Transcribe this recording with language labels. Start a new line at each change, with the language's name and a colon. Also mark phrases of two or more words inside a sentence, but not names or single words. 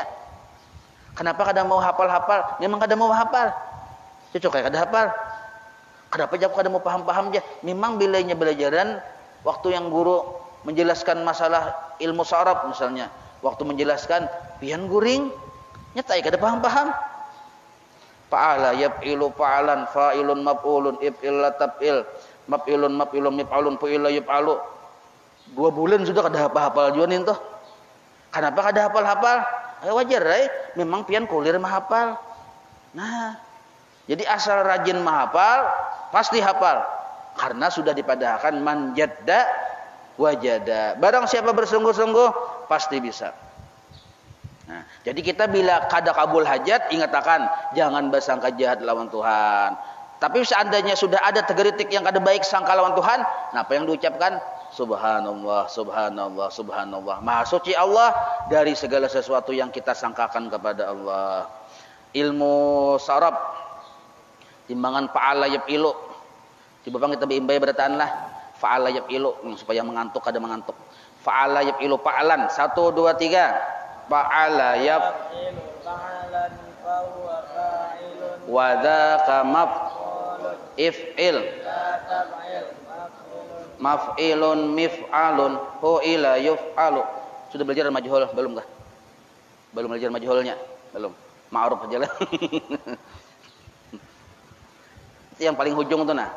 Banjar: Kenapa kada mau hafal-hafal? Memang kada mau hafal. Cocok kayak kada hafal. Kenapa aku kada mau paham-paham aja? Memang bilanya belajaran waktu yang guru menjelaskan masalah ilmu saraf misalnya, waktu menjelaskan pian guring nyatai kada paham-paham.
Arabic: فعل يفعل فعلا فاعل مفعول افعل لا تفعل مفعل مفعل مفعال فعل يفعل.
Banjar: 2 bulan sudah kada hafal juga nih tuh. Kenapa kada hafal-hafal? Wajar memang pian kuliah mahafal. Nah, jadi asal rajin mahafal pasti hafal. Karena sudah dipadahkan
Arabic: من جد وجد.
Banjar: Barang siapa bersungguh-sungguh pasti bisa. Nah, jadi kita bila kada kabul hajat, ingatakan jangan bersangka jahat lawan Tuhan. Tapi seandainya sudah ada tegeritik yang kada baik sangka lawan Tuhan, nah apa yang diucapkan?
Arabic: سبحان الله سبحان الله سبحان الله.
Banjar: Maha suci Allah dari segala sesuatu yang kita sangkakan kepada Allah. Ilmu saraf timbangan
Arabic: فعل يفعل.
Banjar: Di bawah kita bimbay berataan lah.
Arabic: فعل يفعل,
Banjar: supaya mengantuk kada mengantuk.
Arabic: فعل يفعل فعلا. 1 2 3. فعل يفعل فعلا فهو فاعل. وذاك افعل. مفعل مفعال فعل يفعل.
Banjar: Sudah belajar majhul belum kah? Belum belajar majhulnya? Belum. Ma'ruf aja lah. Yang paling hujung tuh nah.